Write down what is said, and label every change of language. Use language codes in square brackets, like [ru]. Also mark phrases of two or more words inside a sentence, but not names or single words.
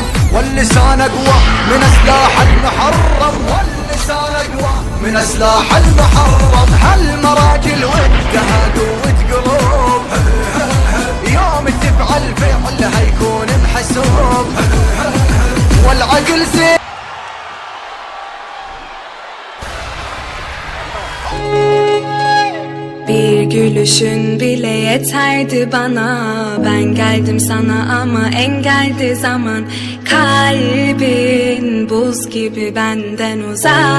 [ar] واللسان اقوى من سلاح المحرم، واللسان اقوى من سلاح المحرم. هالمراجل ودها قوة قلوب، يوم تفعل فعلها يكون محسوب. والعقل زين [tr] Bir gülüşün bile yeterdi bana. Ben geldim sana ama engeldi zaman. Kalbin buz gibi benden uzak.